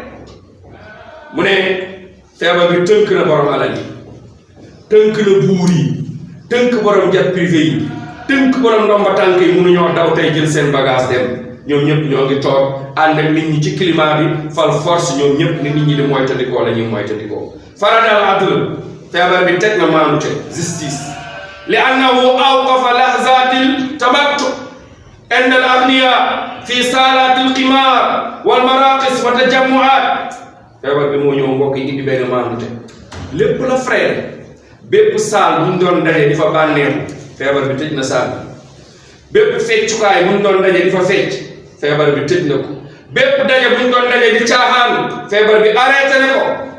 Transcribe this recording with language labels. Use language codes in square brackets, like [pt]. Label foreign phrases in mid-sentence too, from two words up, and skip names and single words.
[wo] mu ne feebar bi tënk na borom alal yi tënk na buur yi tënk borom [fr] jet privé [wo] yi tënk borom ndomba tànk yi mënuñoo daw tey jël seen bagage dem. ñoom ñëpp ñoo ngi toog ànd ak nit ñi ci climat bi fal force ñoom ñëpp ni nit ñi di moytandikoo la ñuy moytandikoo. [ar] فرض العدل [wo] feebar bi teg na maanute [ar] justice لأنه أوقف لحظة التمتع عند الأغنياء في صالات القمار والمراقص والتجمعات. [wo] feebar bi moo ñëw mbokk yi indi benn maanute lépp la frère bépp saal bu ñu doon daje di fa bànneexu feebar bi tëj na saal bi bépp feccukaay bu ñu doon daje di fa fecc feebar bi tëj na ko bépp daje bu ñu doon daje di caaxaan feebar bi arrêté na ko